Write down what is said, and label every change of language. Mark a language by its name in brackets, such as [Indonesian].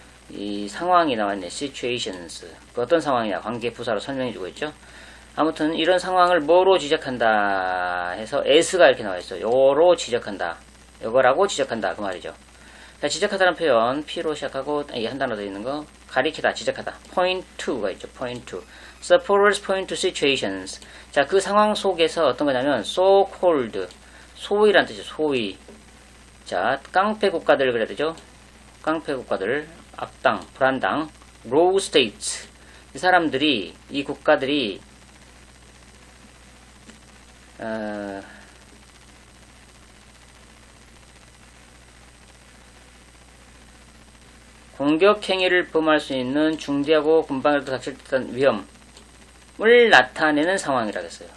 [Korean] 이 상황이 나왔네. situations 그 어떤 상황이냐 관계 부사로 설명해 주고 있죠. 아무튼 이런 상황을 뭐로 지적한다 해서 as가 이렇게 나와 있어요. 요로 지적한다. 요거라고 지적한다 그 말이죠. 자, 지적하다는 표현 P로 시작하고 한 단어 더 있는 거 가리키다, 지적하다. [English] point to가 있죠. point to. supporters point to situations. [Korean] 자, 그 상황 속에서 어떤 거냐면 so called 소위란 뜻이죠. 소위. 자, 깡패 국가들 그래야 되죠. 깡패 국가들, 악당, 불안당, rogue states. 이 사람들이, 이 국가들이 공격 행위를 범할 수 있는 중대하고 금방이라도 닥칠 듯한 위험을 나타내는 상황이라고 했어요.